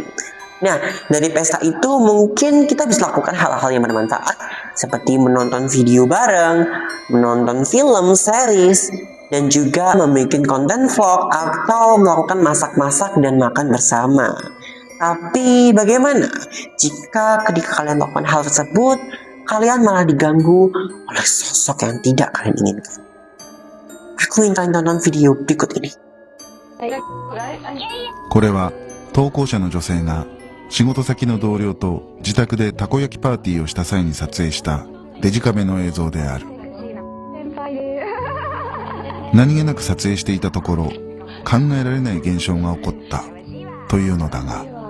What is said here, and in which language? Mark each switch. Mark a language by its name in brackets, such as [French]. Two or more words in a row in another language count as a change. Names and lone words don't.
[Indonesian] Nah, dari pesta itu mungkin kita bisa lakukan hal-hal yang bermanfaat seperti menonton video bareng, menonton film, series, dan juga membuat konten vlog atau melakukan masak-masak dan makan bersama. Tapi bagaimana jika ketika kalian melakukan hal tersebut, kalian malah diganggu oleh sosok yang tidak kalian inginkan? Aku ingin kalian tonton video berikut ini. [Japanese] これは投稿者の女性が仕事先の同僚と自宅でたこ焼きパーティーをした際に撮影したデジカメの映像である。何気なく撮影していたところ考えられない現象が起こったというのだが、